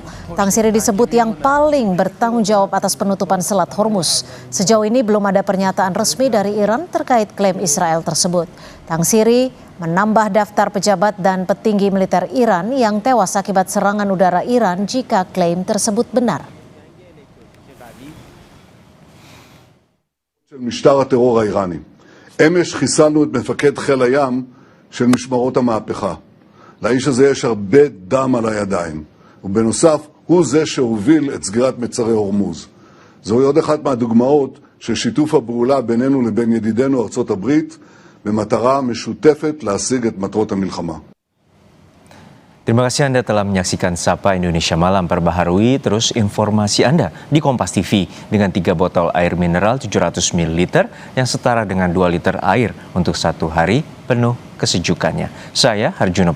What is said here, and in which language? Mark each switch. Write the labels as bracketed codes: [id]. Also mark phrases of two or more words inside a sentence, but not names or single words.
[id] Tangsiri disebut yang paling bertanggung jawab atas penutupan Selat Hormuz. Sejauh ini belum ada pernyataan resmi dari Iran terkait klaim Israel tersebut. Tangsiri menambah daftar pejabat dan petinggi militer Iran yang tewas akibat serangan udara Iran jika klaim tersebut benar. [he] משטר הטרור האיראני. אמש חיסלנו את מפקד חיל הים של משמרות המהפכה. לאיש הזה יש הרבה דם על הידיים, ובנוסף הוא זה שהוביל את סגירת מצרי הורמוז. זוהי עוד אחת מהדוגמאות של שיתוף הפעולה בינינו לבין ידידינו ארצות הברית, במטרה משותפת להשיג את מטרות המלחמה. [id] Terima kasih Anda telah menyaksikan Sapa Indonesia Malam. Perbaharui terus informasi Anda di Kompas TV dengan 3 botol air mineral 700 ml yang setara dengan 2 liter air untuk 1 hari penuh kesejukannya. Saya Harjuno Pramedito.